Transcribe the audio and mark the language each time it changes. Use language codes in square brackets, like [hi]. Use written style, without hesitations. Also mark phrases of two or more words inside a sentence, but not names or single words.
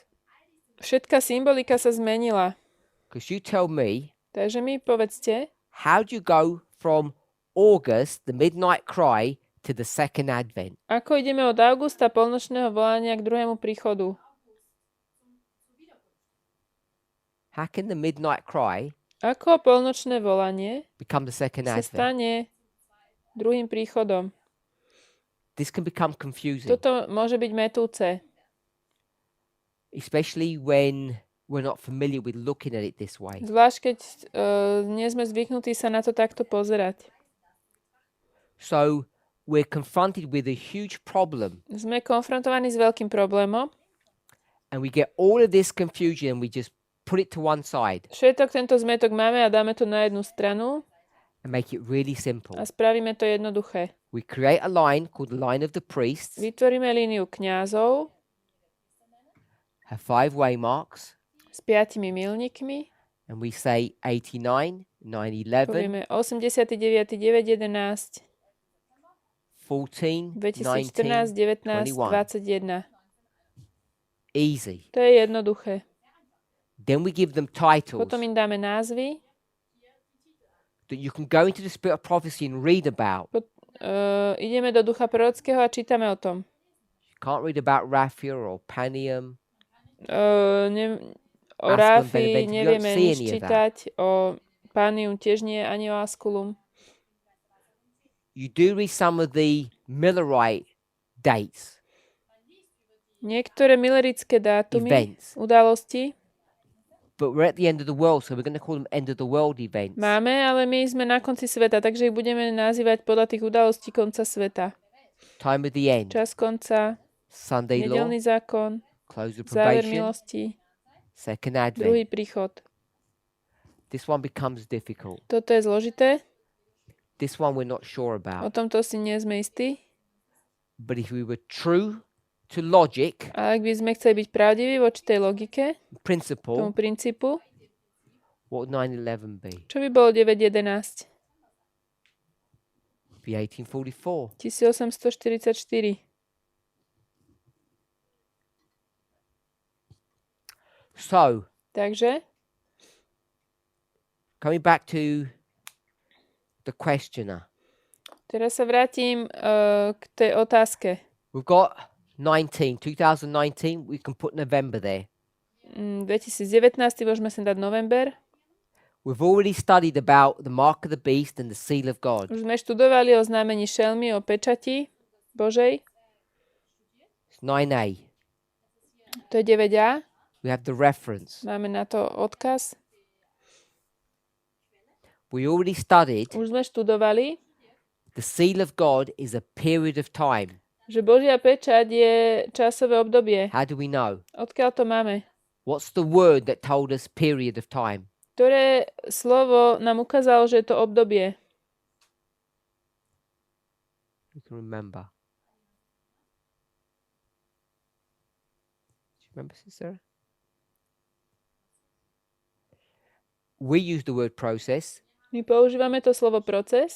[sk] Všetká symbolika sa zmenila. [en] Because you tell me, [sk] Takže mi povedzte, [en] how do you go from August, the midnight cry, to the second advent? [sk] ako ideme od augusta polnočného volania k druhému príchodu? [en] How can the midnight cry [sk] Ako polnočné volanie [en] become the second [sk] sa [en] advent? [sk] stane druhým príchodom? [en] This can become confusing, [sk] Toto môže byť metúce. [en] especially when we're not familiar with looking at it this way. [sk] Zvlášť, keď nie sme zvyknutí sa na to takto pozerať. [en] So we're confronted with a huge problem, [sk] Sme konfrontovaní s veľkým problémom. [en] and we get all of this confusion and we just put it to one side [sk] Všetok tento zmetok máme a dáme to na jednu stranu [en] and make it really simple. [sk] a spravíme to jednoduché. [en] We create a line called the line of the priests, [sk] Vytvoríme líniu kňazov [en] have 5 waymarks, [sk] s 5 milníkmi. [en] and we say 89, 9, 11, [sk] Povieme 89, 9, 11, [en] 14, [sk] 2014, 19, [en] 21. [sk] 21. [en] Easy. [sk] To je jednoduché. [en] Then we give them titles [sk] Potom im dáme názvy. [en] that you can go into the spirit of prophecy and read about. [sk] Ideme do ducha prorockého a čítame o tom. [en] You can't read about Raphia or Panium. [sk] O [en] Asculum, [sk] Ráfi [en] Beneventum, you don't [sk] nevieme [en] see [sk] nič [en] any of that. [sk] čítať, o Pánium tiež nie, ani o Asculum. [en] You do read some of the Millerite dates, [sk] Niektoré milerické dátumy, [en] events, [sk] udalosti [en] but we're at the end of the world, so we're going to call them end of the world events. [sk] máme, ale my sme na konci sveta, takže ich budeme nazývať podľa tých udalostí konca sveta. [en] Time of the end, [sk] Čas konca, [en] Sunday law, [sk] nedeľný zákon, [en] close of [sk] záver [en] probation, [sk] milosti, [en] second [sk] druhý [en] advent. [sk] príchod. [en] This one becomes difficult. [sk] Toto je zložité, [en] This one we're not sure [sk] o [en] about. [sk] tomto si nie sme istí, [en] But if we were true to logic, [sk] ale ak by sme chceli byť pravdiví voči tej logike, tomu [en] principle, [sk] princípu, [en] what would 9/11 be? [sk] čo by bolo 9.11? [en] Be 1844. [sk] 1844. [en] So, [sk] Takže, [en] coming back to the questioner, [sk] teraz sa vrátim k tej otázke. [en] we've got 2019, we can put November there. [sk] 2019 môžeme sem dať november. [en] We've already studied about the mark of the beast and the seal of God. [sk] Už sme študovali o znamení šelmy, o pečati Božej. [en] It's 9a. [sk] To je 9a. [en] We have the reference. [sk] Máme na to odkaz. [en] We already studied [sk] Už sme študovali, [en] the seal of God is a period of time. [sk] že Božia pečať je časové obdobie. [en] How do we know? [sk] Odkiaľ to máme? [en] What's the word that told us period of time? [sk] Ktoré slovo nám ukázalo, že je to obdobie? [en] You can remember. Do you remember, Sister? We use the word process, [sk] My používame to slovo proces.